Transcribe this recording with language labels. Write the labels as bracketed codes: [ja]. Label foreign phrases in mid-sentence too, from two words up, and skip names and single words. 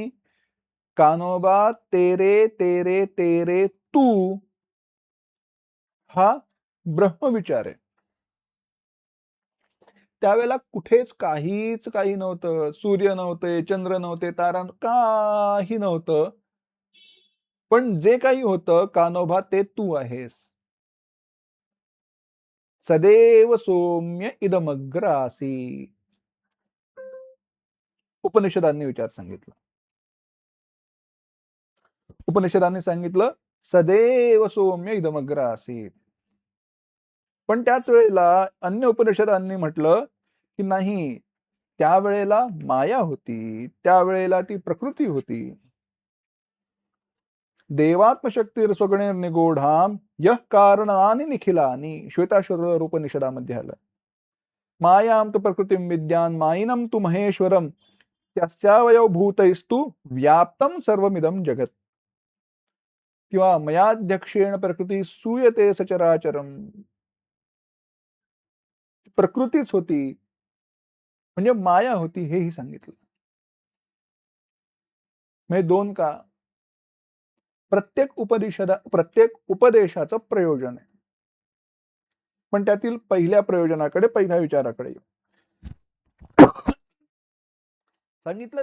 [mr] कान्होबा तेरे तेरे तेरे तू, हा ब्रह्मविचार आहे. त्यावेळेला कुठेच काही नव्हतं. सूर्य नव्हते, चंद्र नव्हते, तारा काही नव्हतं. पण जे काही होतं कान्होबा ते तू आहेस. [sa] सदैव सौम्य इदमग्र आसीत्. [mr] उपनिषदांनी विचार सांगितला. उपनिषदांनी सांगितलं [sa] सदैव सौम्य इदमग्र आसीत्. [mr] पण त्याच वेळेला अन्य उपनिषदांनी म्हटलं की नाही, त्यावेळेला माया होती, त्यावेळेला ती प्रकृती होती. [sa] देवात्मशक्तीर स्वगणिर्निगूढाम यः कारणानि निखिलानि, [mr] श्वेताश्वर उपनिषदामध्ये आलं. [sa] मायां तु प्रकृतिं विद्यान् मायिनं तु महेश्वरम तस्यावयव भूतैस्तु व्याप्तं सर्वमिदं जगत. किंवा मयाध्यक्षेण प्रकृती सूयते सचराचरम. [mr] प्रकृतीच होती म्हणजे माया होती हेही सांगितलं. म्हणजे 2 का? प्रत्येक उपदेशाचं प्रयोजन आहे. पण त्यातील पहिल्या प्रयोजनाकडे, पहिल्या विचाराकडे सांगितलं.